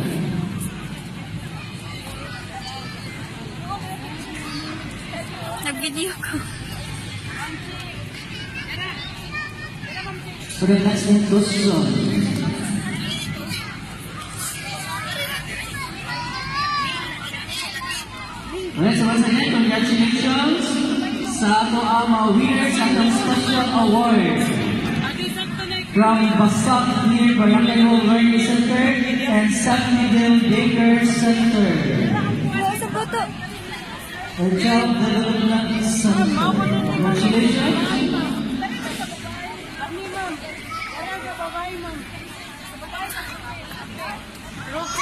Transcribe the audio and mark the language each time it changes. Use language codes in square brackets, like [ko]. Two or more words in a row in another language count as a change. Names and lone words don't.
[ceb] Nag-video ko. [en] For the next inclusion. Alright, so once again, congratulations [ceb] sa ato ang mga [en] winners [ceb] at ang [en] special award from Basak near Barangay Hall Learning Center and San Miguel Baker Center. [ceb] Sa boto. [en] Or Child Development Center. Congratulations. Trophy.